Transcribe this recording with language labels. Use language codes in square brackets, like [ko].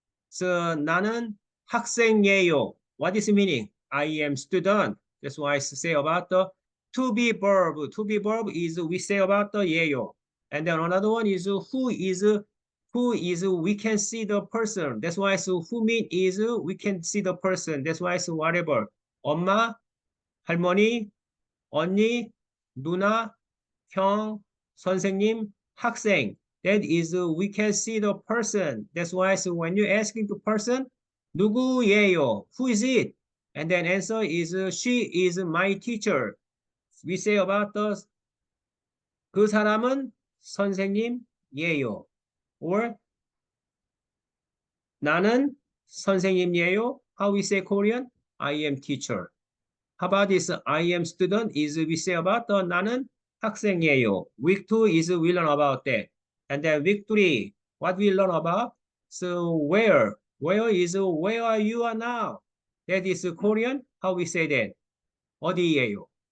[en] So [ko] 나는 학생이에요. [en] What is the meaning? I am student. That's why I say about the to be verb. To be verb is we say about the 예요. And then another one is who is we can see the person. That's why so who mean is we can see the person. That's why so whatever. [ko] 엄마, 할머니, 언니, 누나, 형, 선생님, 학생. [en] That is, we can see the person. That's why so when you're asking the person, [ko] 누구예요? [en] Who is it? And then answer is, she is my teacher. We say about [ko] 그 사람은 선생님이에요. Or 나는 선생님이에요. [en] How we say Korean? I am teacher. How about this? I am student is we say about [ko] 나는 학생이에요. [en] Week 2 is we learn about that. And then week 3, what we learn about? So where? Where is where are you are now? That is Korean. How we say that? [ko] 어디예요?